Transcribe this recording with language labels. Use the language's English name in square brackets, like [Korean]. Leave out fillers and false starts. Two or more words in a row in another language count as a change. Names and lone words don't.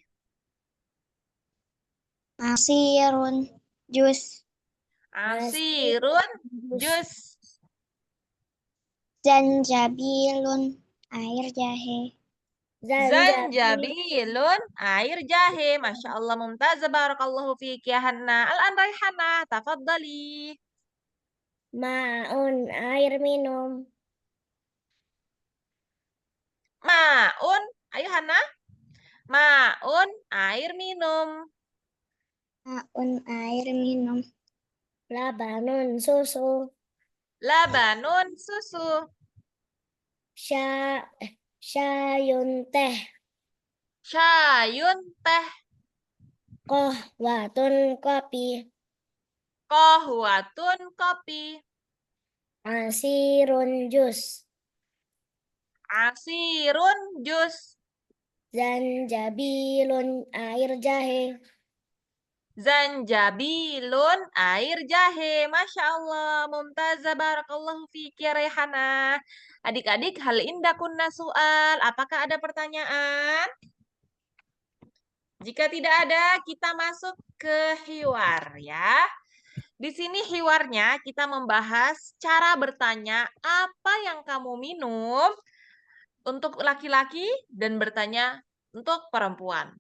[Indonesian] Asirun jus. Asirun jus. Zanjabilun air jahe. Zanjabilun air jahe. [Arabic] ما شاء الله ممتازة. بارك الله فيك يا Hanna. Al-an Raihana. Tafadhali. [Indonesian] Ma'un air minum. Ma'un. Ayo Hanna. Ma'un air minum. Ma'un air minum. Labanun susu. Labanun susu. Sya syayun teh. Syayun teh. Qahwatun kopi. Qahwatun kopi. Asirun jus. Asirun jus. Zanjabilun air jahe. Zanjabilun air jahe. [Arabic] ما شاء الله. ممتازة. بارك الله فيك يا Rehana. Adik-adik, هل عندكن سؤال. [Indonesian] Apakah ada pertanyaan? Jika tidak ada, kita masuk ke hiwar ya. Di sini hiwarnya kita membahas cara bertanya apa yang kamu minum untuk laki-laki dan bertanya untuk perempuan.